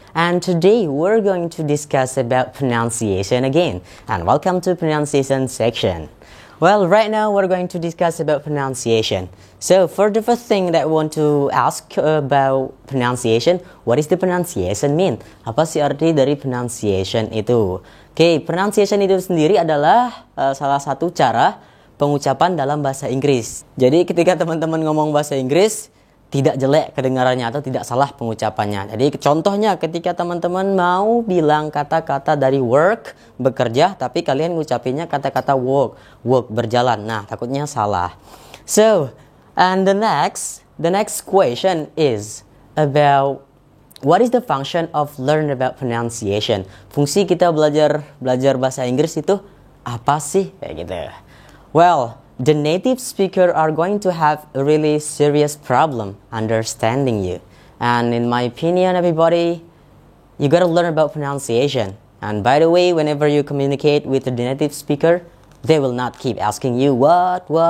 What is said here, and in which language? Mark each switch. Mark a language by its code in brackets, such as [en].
[en] And today we're going to discuss about pronunciation again. And welcome to pronunciation section. Well, right now we're going to discuss about pronunciation. So for the first thing that I want to ask about pronunciation, what is the pronunciation mean? [id] Apa sih arti dari pronunciation itu? Okay, pronunciation itu sendiri adalah salah satu cara pengucapan dalam bahasa Inggris. Jadi ketika teman-teman ngomong bahasa Inggris, tidak jelek kedengarannya atau tidak salah pengucapannya. Jadi contohnya ketika teman-teman mau bilang kata-kata dari work, bekerja, tapi kalian ngucapinnya kata-kata work berjalan. Nah, takutnya salah. [en] So, and the next question is about what is the function of learn about pronunciation? [id] Fungsi kita belajar bahasa Inggris itu apa sih? Kayak gitu. [en] Well, the native speaker are going to have a really serious problem understanding you. And in my opinion, everybody, you gotta learn about pronunciation. And by the way, whenever you communicate with the native speaker, they will not keep asking you what.